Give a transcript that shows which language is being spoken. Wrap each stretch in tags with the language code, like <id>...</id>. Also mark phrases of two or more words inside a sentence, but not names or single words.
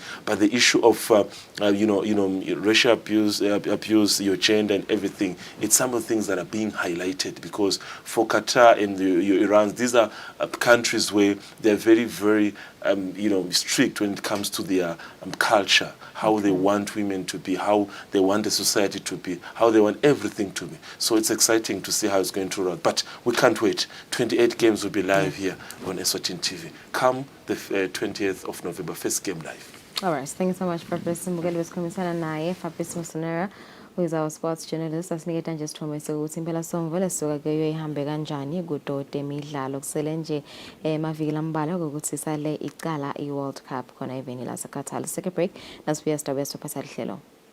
<en>But the issue of racial abuse, your gender and everything, it's some of the things that are being highlighted because for Qatar and Iran, these are countries where they're very, very strict when it comes to their culture, how they want women to be, how they want the society to be, how they want everything to be. So it's exciting to see how it's going to roll. But we can't wait. 28 games will be live here on Eswatini TV. Come the 20th of November, first game live. All right, thank you so much,</en> <ss>Fabrice Mbukeli. Besikhulumisana naye Fabrice Musonera,</ss> <en>who is our sports journalist.</en> <ss>Asiniketa nje sithombe sokuthi impela Somvula sisuka ke yoyihambe kanjani kudote emidlalo kusele nje maviki lambalwa ukuthi sisale icala i-World Cup khona eveni la Qatar.</ss> <en>Let's take a break.</en> <ss>Nasibuya sidabe siphatha lihlelo.</ss>